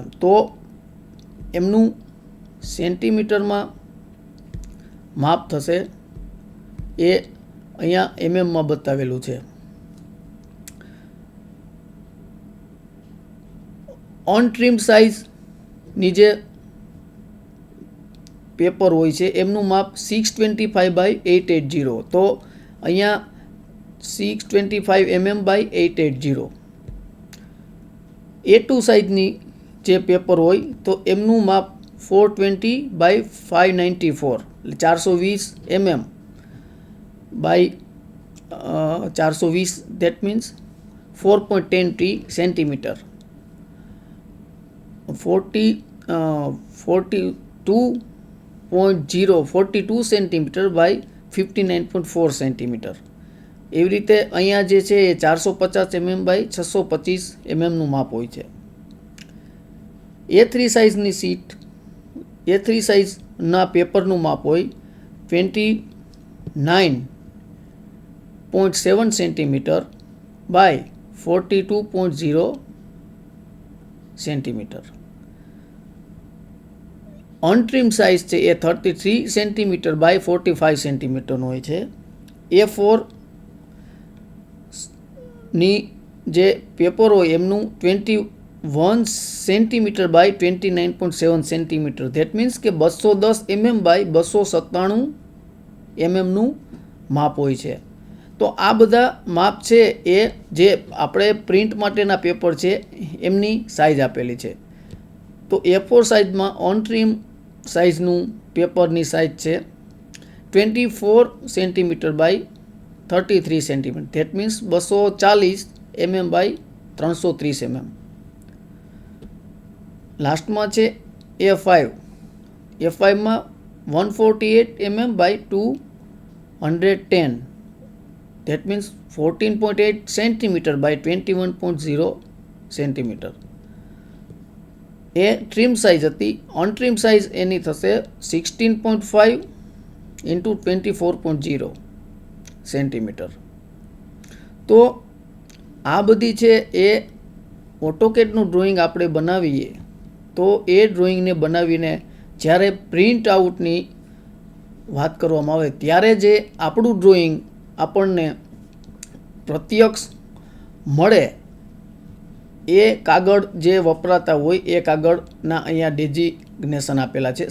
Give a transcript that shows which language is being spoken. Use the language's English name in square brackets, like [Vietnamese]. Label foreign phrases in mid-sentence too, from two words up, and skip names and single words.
[Gujarati] તો એમનું સેન્ટીમીટરમાં માપ થશે એ અહીંયા એમએમમાં બતાવેલું છે. અનટ્રીમ સાઇઝની જે પેપર હોય છે એમનું માપ 625 બાય 880. તો અહીંયા 625 [English] mm by [Gujarati] 880. A2 સાઇઝની જે પેપર હોય તો એમનું માપ 420 by 594 એટલે 420 [English] mm by 420, that means 4.10 centimeter. 42 centimeter by 59.4 centimeter. [Gujarati] એવી રીતે અહીંયા જે છે એ [English] 450 mm by 625 mm [Gujarati] નું માપ હોય છે. A3 સાઇઝની શીટ A3 સાઇઝના પેપરનું માપ હોય [English] 29.7 centimeter by 42.0 centimeter. [Gujarati] અનટ્રીમ સાઇઝ છે એ [English] 33 centimeter by 45 centimeter [Gujarati] નો હોય છે. A4 ની જે પેપર હોય એમનું [English] 21 centimeter by 29.7 centimeter. That means [Gujarati] કે [English] 210 mm by 297 mm [Gujarati] નું માપ હોય છે. તો આ બધા માપ છે એ જે આપણે પ્રિન્ટ માટેના પેપર છે એમની સાઇઝ આપેલી છે. તો A4 સાઇઝમાં ઓન-ટ્રીમ સાઇઝનું પેપરની સાઇઝ છે [English] 24 centimeter by 33 centimeter. That means 240 mm by 330 mm. [Gujarati] લાસ્ટમાં છે A5. A5માં [English] 148 mm by 210. That means 14.8 centimeter by 21.0 centimeter. [Gujarati] એ ટ્રીમ સાઇઝ હતી. ઓન ટ્રીમ સાઇઝ એની થશે 16.5 into 24.0 સેન્ટીમીટર. તો આ બધી છે એ ઓટોકેડનું ડ્રોઈંગ આપણે બનાવીએ તો એ ડ્રોઈંગને બનાવીને જ્યારે પ્રિન્ટ આઉટની વાત કરવામાં આવે ત્યારે જે આપણું ડ્રોઈંગ આપણને પ્રત્યક્ષ મળે એ કાગળ જે વપરાતા હોય એ કાગળના અહીંયા ડેઝિગ્નેશન આપેલા છે.